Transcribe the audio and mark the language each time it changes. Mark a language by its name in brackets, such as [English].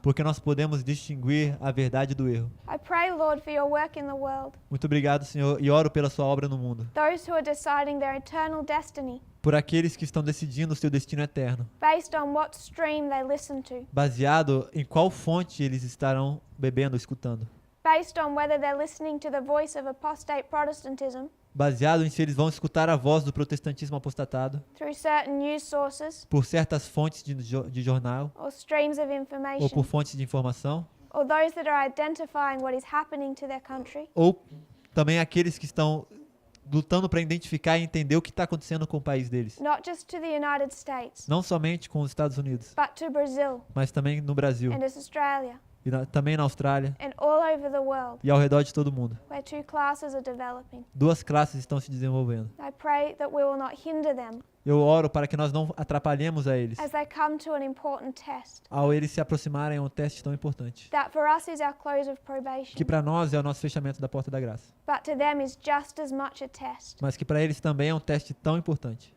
[Portuguese] porque nós podemos distinguir a verdade do erro. [English] I pray, Lord, for your work in the world, [Portuguese] Muito obrigado, Senhor, e oro pela sua obra no mundo. [English] those who are deciding their eternal destiny [Portuguese] Por aqueles que estão decidindo o seu destino eterno, [English] based on what stream they listen to, [Portuguese] baseado em qual fonte eles estarão bebendo, escutando. [English] based on whether they're listening to the voice of apostate Protestantism [Portuguese] Baseado em se eles vão escutar a voz do protestantismo apostatado [English] through certain news sources [Portuguese] por certas fontes de jornal [English] or streams of [Portuguese] ou [English] information, [Portuguese] por fontes de informação, [English] or those that are identifying what is happening to their country, [Portuguese] ou também aqueles que estão lutando para identificar e entender o que está acontecendo com o país deles. [English] not just to the United States, [Portuguese] Não somente com os Estados Unidos, [English] but to Brazil [Portuguese] mas também no Brasil, [English] and to Australia [Portuguese] e também na Austrália [English] and all over the world, [Portuguese] e ao redor de todo mundo. [English] where two classes are developing. [Portuguese] Duas classes estão se desenvolvendo. [English] I pray that we will not hinder them [Portuguese] Eu oro para que nós não atrapalhemos a eles [English] as they come to an important test. [Portuguese] ao eles se aproximarem a um teste tão importante, [English] That for us is our close of probation, [Portuguese] que para nós é o nosso fechamento da porta da graça, [English] but to them is just as much a test. [Portuguese] mas que para eles também é um teste tão importante.